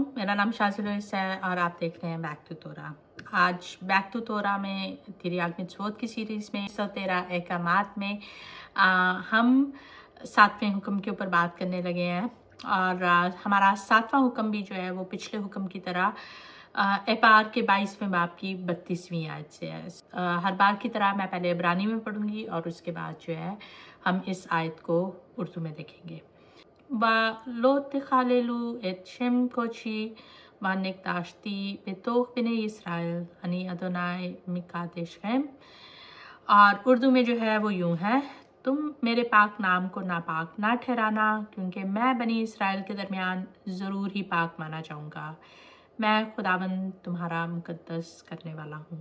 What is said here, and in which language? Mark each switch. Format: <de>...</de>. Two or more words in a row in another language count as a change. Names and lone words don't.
<ur>میرا نام شازل لوئس ہے اور آپ دیکھ رہے ہیں بیک ٹو تورا۔ آج بیک ٹو تورا میں</ur> <he>תרי"ג מצוות</he> <ur>کی سیریز میں 113 احکامات میں ہم 7ویں حکم کے اوپر بات کرنے لگے ہیں اور ہمارا 7واں حکم بھی جو ہے وہ پچھلے حکم کی طرح ایپار کے 22ویں باب کی 32ویں آیت سے ہے. ہر بار کی طرح میں پہلے عبرانی میں پڑھوں گی اور اس کے بعد جو ہے ہم اس آیت کو اردو میں دیکھیں گے.</ur> <he>ולא תחללו את שם קודשי ונקדשתי בתוך בני ישראל, אני אדוני מקדשכם.</he> <ur>اور اردو میں جو ہے وہ یوں ہے، تم میرے پاک نام کو ناپاک نہ ٹھہرانا، کیونکہ میں بنی اسرائیل کے درمیان ضرور ہی پاک مانا جاؤں گا. میں خداوند تمہارا مقدس کرنے والا ہوں.</ur>